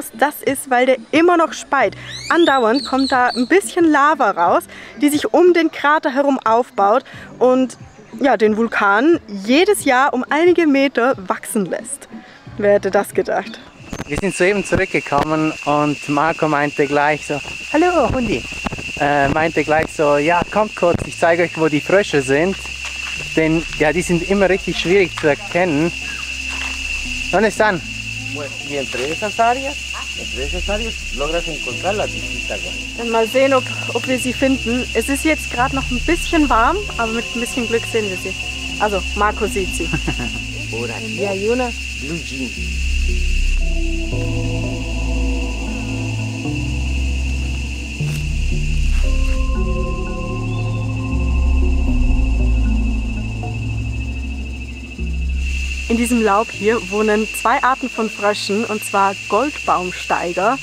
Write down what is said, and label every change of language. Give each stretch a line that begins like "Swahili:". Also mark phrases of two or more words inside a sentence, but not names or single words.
German: Das ist, weil der immer noch speit. Andauernd kommt da ein bisschen Lava raus, die sich um den Krater herum aufbaut und ja, den Vulkan jedes Jahr um einige Meter wachsen lässt. Wer hätte das gedacht? Wir sind soeben zurückgekommen und Marco meinte gleich so, hallo Hundi, meinte gleich so, ja kommt kurz, ich zeige euch, wo die Frösche sind, denn ja, die sind immer richtig schwierig zu erkennen.
Spanish: ¿Dónde están? Y entre esas áreas logras encontrar las distintas.
German: Dann mal sehen, ob wir sie finden. Es ist jetzt gerade noch ein bisschen warm, aber mit ein bisschen Glück sehen wir sie. Also Marco sieht sie.
Spanish: Por aquí hay una
English: blue jean.
German: In diesem Laub hier wohnen zwei Arten von Fröschen, und zwar Goldbaumsteiger.